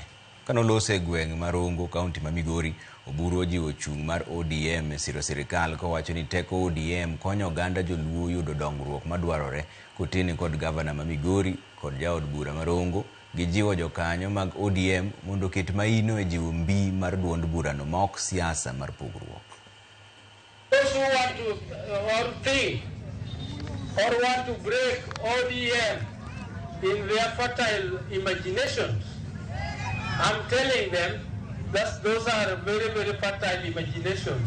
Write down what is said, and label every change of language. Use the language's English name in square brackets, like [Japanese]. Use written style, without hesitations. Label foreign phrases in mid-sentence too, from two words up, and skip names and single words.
[Luo (Kenya and Tanzania)] Kanolose e gweng' mar Ongo, kaunti ma Migori, Oburu ojiwo chung' mar ODM e siro sirikal kowacho ni teko ODM konyo oganda joluo yudo dongruok madwarore kotini kod gavana ma Migori kod jaod bura mar Ongo. Gijiwo jokanyo mag ODM mondo ket maino e jiwo mbi mar duond burano ma ok siasa mar pogruok. [English] Those who want to or think or want to break ODM in their fertile imaginations, I'm telling them that those are very, very fertile imaginations.